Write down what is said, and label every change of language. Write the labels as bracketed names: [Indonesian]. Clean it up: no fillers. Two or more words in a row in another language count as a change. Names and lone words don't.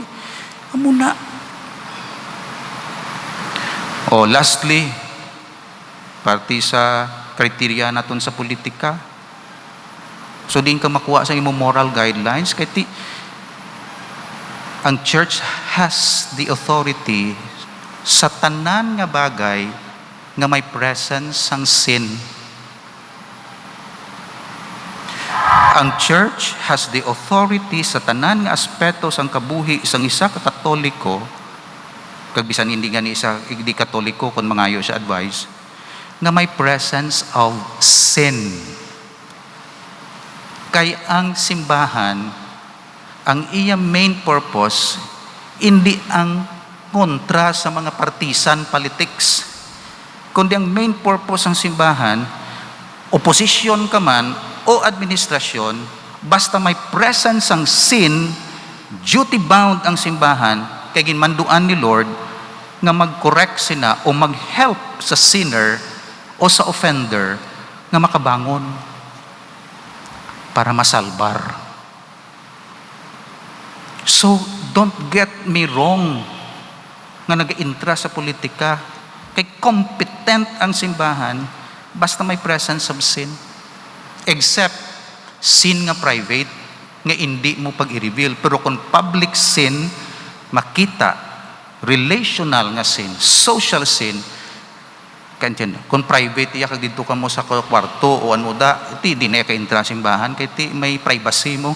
[Hiligaynon] Amo na. [English] Oh, lastly, [Hiligaynon] parti sa kriteria naton sa politika. So din ka makuha sa imong [English] moral guidelines [Hiligaynon] kay ti ang [English] church has the authority [Hiligaynon] sa tanan nga bagay nga may presence sang sin. Ang [English] church has the authority [Hiligaynon] sa tanan nga aspeto sang kabuhi sang isa ka Katoliko, kag bisan hindi nga ni isa hindi Katoliko kun mangayo siya advice, nga may [English] presence of sin. [Hiligaynon] Kay ang simbahan, ang iyang [English] main purpose, [Hiligaynon] hindi ang kontra sa mga partisan politics, kundi ang [English] main purpose [Hiligaynon] ng simbahan, opposition ka man o administrasyon, basta may presence ang sin, [English] duty bound [Hiligaynon] ang simbahan, kay ginmanduan ni Lord nga mag-correct sina o mag-help sa sinner o sa offender nga makabangon para masalbar. So, [English] don't get me wrong [Hiligaynon] nga nag-intra sa politika. Kay competent ang simbahan basta may [English] presence of sin. Except sin [Hiligaynon] nga private nga hindi mo pag-i-reveal. Pero kung [English] public sin, [Hiligaynon] makita, relational nga sin, [English] social sin, [Hiligaynon] kung private iya kag dito ka mo sa kwarto o ano da, iti di na ka-intra simbahan kay ti may privacy mo.